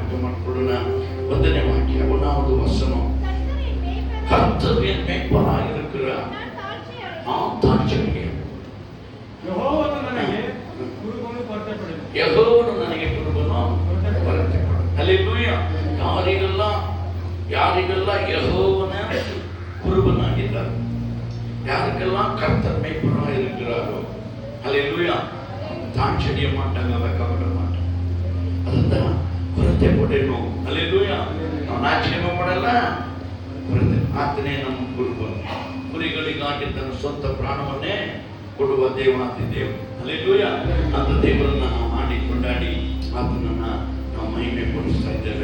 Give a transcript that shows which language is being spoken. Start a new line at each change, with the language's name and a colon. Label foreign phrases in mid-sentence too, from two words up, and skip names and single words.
Kannada: ಜ್ಞಾಪಕ ಮಾಡಿಕೊಳ್ಳೋಣ. 1ನೇ ವಾಕ್ಯ,
Tamil: 1வது வசனம், கர்த்தர் என் மேய்ப்பனாய் இருக்கிறார், நான் தாழ்ச்சியடையேன்.
Kannada: ಯೆಹೋವನು ನನಗೆ ಕುರುಬನು ಕೊರತೆಪಡನು. ಯೆಹೋವನು ನನಗೆ ಕುರುಬನು ಕೊರತೆಪಡನು. ಹಲ್ಲೆಲೂಯಾ. ಯಾರಿಗೆಲ್ಲ ಯೆಹೋವನ ಕುರುಬನಾಗಿದ್ದಾರೆ,
Tamil: யாருக்கெல்லா கர்த்தர் மேய்ப்பனாய் இருக்கிறாரோ, ஹல்லேலூயா, தாழ்ச்சியடைய மாட்டாங்க, வெட்கப்பட மாட்டாங்க.
Kannada: அதுதான் ಕೊರತೆ ಪಡೆನು. ಹಲ್ಲೇಲೂಯಾ. ನಾವು ನಾಚಿಕೆ ಮಾಡಲ್ಲ. ಕೊರತೆ ಆತನೇ ನಮ್ಮ ಕುರುಬನು. ಕುರಿಗಳಿಗಾಗಿ ತನ್ನ ಸ್ವಂತ ಪ್ರಾಣವನ್ನೇ ಕೊಡುವ ದೇವಾತಿ ದೇವರು. ಹಲ್ಲೇಲೂಯಾ. ಅಂತ ದೇವರನ್ನ ನಾವು ಮಾಡಿ ಕೊಂಡಾಡಿ ಆತನನ್ನ ನಾವು ಮಹಿಮೆ ಪಡಿಸ್ತಾ ಇದ್ದೇವೆ.